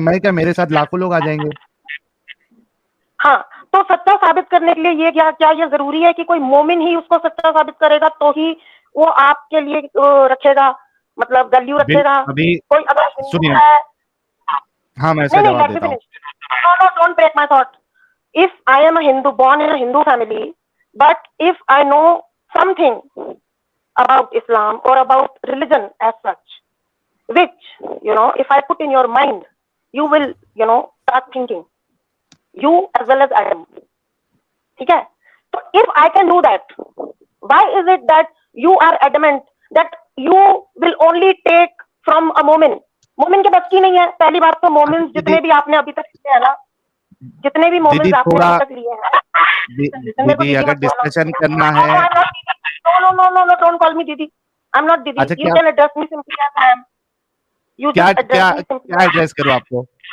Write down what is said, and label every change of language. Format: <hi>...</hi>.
<hi>मैं क्या, मेरे साथ लाखों लोग आ जाएंगे। हाँ, तो सच्चा साबित करने के लिए ये क्या ये जरूरी है कि कोई मोमिन ही उसको सच्चा साबित करेगा तो ही वो आपके लिए रखेगा, मतलब वैल्यू रखेगा? अभी कोई अगर हिंदू सुनिए, है, हाँ मैं इसका जवाब देता हूँ।</hi> <en>No, don't break my thought. If I am a Hindu, born in a Hindu family, but if I know something about Islam or about religion as such, which, if I put in your mind, you will, start thinking. You as well as Adam. Okay? So if I can do that, why is it that you are adamant that you will only take from a momin?</en> <hi>मोमिन के बस की नहीं है। पहली बात तो मोमिन जितने भी आपने अभी तक लिए है ना, जितने भी मोमिन आपने अभी तक लिए हैं, दीदी अगर डिस्कशन करना है,</hi> <en>No don't call me didi, I am not didi, you can address me simply as I am. You</en> <hi>क्या एड्रेस करूं आपको?</hi>